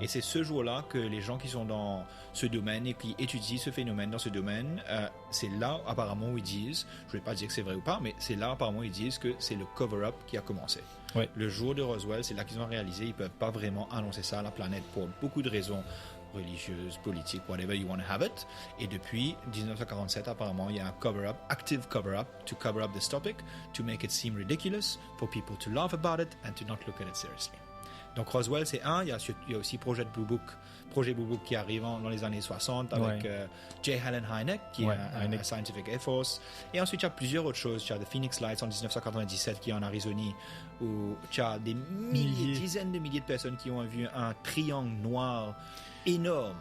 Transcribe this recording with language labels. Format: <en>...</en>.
<fr>Et c'est ce jour-là que les gens qui sont dans ce domaine et qui étudient ce phénomène dans ce domaine, c'est là apparemment où ils disent, je ne vais pas dire que c'est vrai ou pas, mais c'est là apparemment où ils disent que c'est le cover-up qui a commencé. Le jour de Roswell, c'est là qu'ils ont réalisé, ils ne peuvent pas vraiment annoncer ça à la planète pour beaucoup de raisons religieuse, politique, whatever you want to have it. Et depuis 1947, apparemment, il y a un cover-up, active cover-up,</fr> <en>to cover up this topic, to make it seem ridiculous, for people to laugh about it, and to not look at it seriously.</en> <fr>Donc Roswell, c'est un. Il y a aussi Projet Blue Book qui arrive dans les années 60 avec J. Allen Hynek, qui est un Scientific Air Force. Et ensuite, il y a plusieurs autres choses. Il y a The Phoenix Lights en 1997 qui est en Arizonie, où il y a des dizaines de milliers de personnes qui ont vu un triangle noir énorme.</fr>